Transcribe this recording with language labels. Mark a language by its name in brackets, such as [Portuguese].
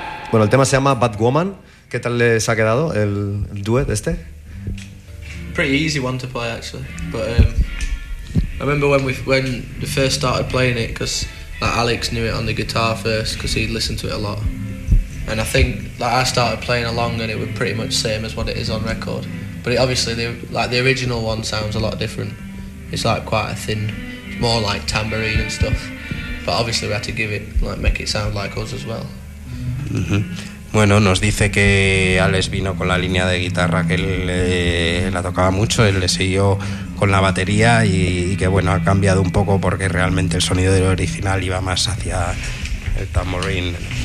[Spanish] Bueno, el tema se llama Bad Woman. ¿Qué tal les ha quedado el duet este? [English] Pretty easy one to play, actually. But I remember when we first started playing it, because like, Alex knew it on the guitar first, because he'd listened to it a lot. And I think like, I started playing along and it was pretty much the same as what it is on record. But it, obviously, the original one sounds a lot different. It's like quite a thin, more like tambourine and stuff. But obviously we had to give it, like make it sound like us as well. Mm-hmm. [Spanish] Bueno, nos dice que Alex vino con la línea de guitarra que él la tocaba mucho, él le siguió con la batería y que bueno, ha cambiado un poco porque realmente el sonido del original iba más hacia el tambourine.